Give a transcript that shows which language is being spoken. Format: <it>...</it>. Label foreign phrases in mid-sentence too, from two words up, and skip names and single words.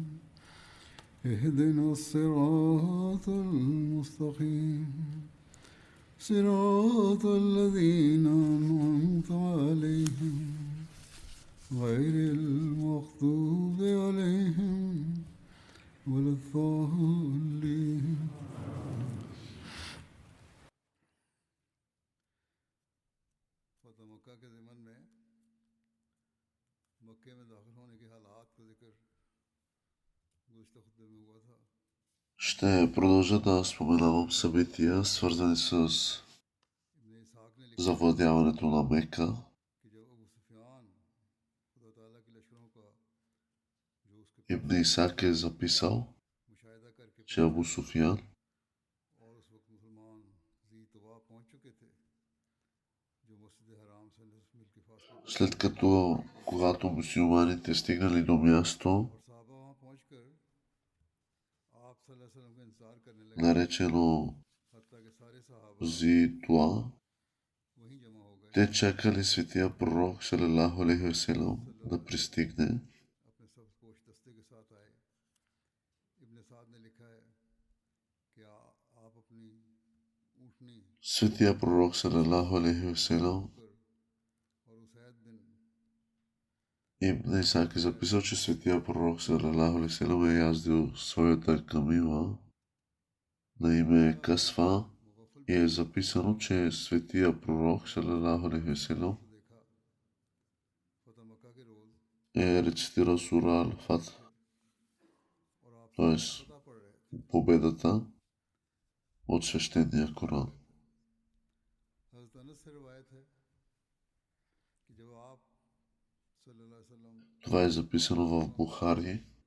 <ar>اهدنا الصراط المستقيم صراط الذين أنعمت عليهم غير المغضوب عليهم ولا الضالين.</ar> <ur>فتح مکہ کے ضمن میں مکے میں داخل ہونے کے حالات کا ذکر گزشتہ خطبے میں ہوا تھا.</ur> <bg>Ще продължа да споменавам събития, свързани с завладяването на Мека. Ибн Исак е записал, че Абу Суфиян след като когато мюсюлманите стигнали до място, наречено Зитуа, те чакали светия пророк</bg> <ar>صلى الله عليه وسلم</ar> <bg>да пристигне. Светия пророк</bg> <ar>صلى الله عليه وسلم</ar> <bg>Ибн Исак е записал, че светия пророк</bg> <ar>صلى الله عليه وسلم</ar> <bg>е яздил своята камила на име Касва и е записано, че светия пророк</bg> <ar>صلى الله عليه وسلم</ar> <bg>е рецитирал сура Ал-Фатх, т.е. победата от свещения Коран. Това е записано в Бухари.</bg>